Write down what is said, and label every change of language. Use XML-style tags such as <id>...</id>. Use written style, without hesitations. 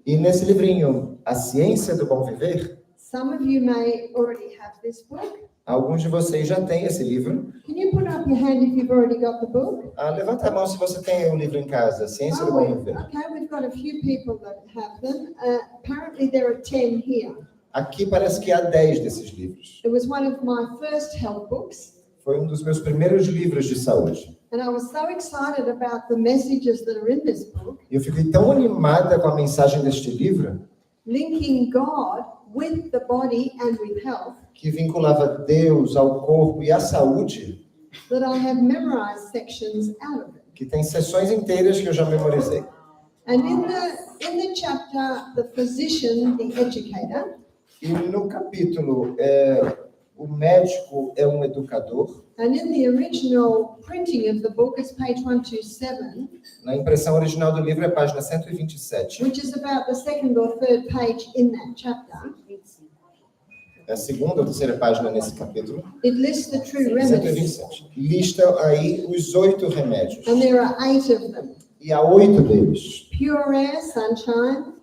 <pt>E nesse livrinho, A Ciência do Bom Viver,</pt> <en>some of you may already have this book.</en> <pt>alguns de vocês já têm esse livro.</pt> <en>Can you put up your hand if you've already got the book?</en> <pt>Levanta a mão se você tem o livro em casa, A Ciência do Bom Viver.</pt> <en>Okay, we've got a few people that have them. Apparently there are 10 here.</en> <pt>Aqui parece que há 10 desses livros.</pt> <en>It was one of my first health books,</en> <pt>Foi um dos meus primeiros livros de saúde.</pt> <en>and I was so excited about the messages that are in this book,</en> <pt>E eu fiquei tão animada com a mensagem deste livro,</pt> <en>linking God with the body and with health,</en> <pt>que vinculava Deus ao corpo e à saúde,</pt> <en>that I have memorized sections out of it.</en> <pt>que tem sessões inteiras que eu já memorizei.</pt> <en>And in the chapter, the physician, the educator,</en> <pt>E no capítulo, o médico é um educador.</pt> <en>and in the original printing of the book is page 127,</en> <pt>Na impressão original do livro é página 127.</pt> <en>which is about the second or third page in that chapter.</en> <pt>É a segunda ou terceira página nesse capítulo.</pt> <en>It lists the true remedies,</en> <pt>127. Lista aí os 8 remédios.</pt> <en>and there are 8 of them.</en> <pt>E há 8 deles.</pt> <en>Pure air, sunshine,</en>